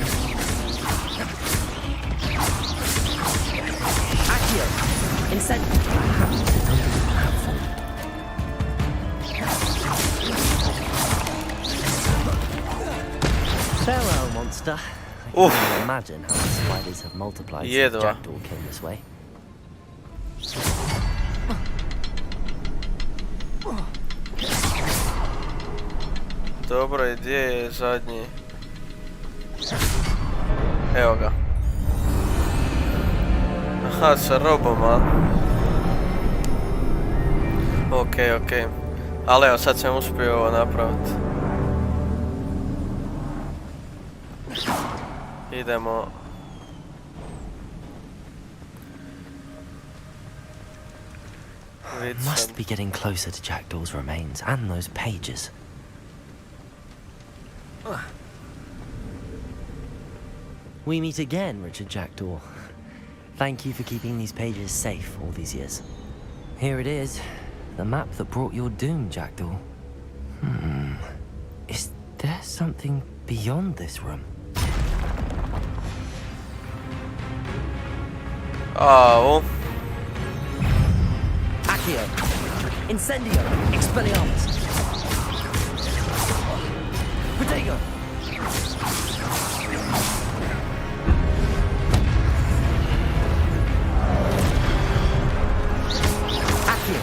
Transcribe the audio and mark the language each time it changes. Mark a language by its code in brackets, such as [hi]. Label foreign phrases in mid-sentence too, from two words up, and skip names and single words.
[en] Accio! Incendio! Farewell, monster. I can't imagine how the spiders have multiplied since Jackdaw came this way. [hr] Dobro, i gdje je zadnji? Evo ga. Aha, sa robom, a? Okej. Ali evo, sad sam uspio ovo napraviti. Idemo. [en] Must be getting closer to Jackdaw's remains and those pages. We meet again, Richard Jackdaw. Thank you for keeping these pages safe all these years. Here it is, the map that brought your doom, Jackdaw. Is there something beyond this room? Oh. Accio! Incendio! Expelliarmus! Protego! Accio!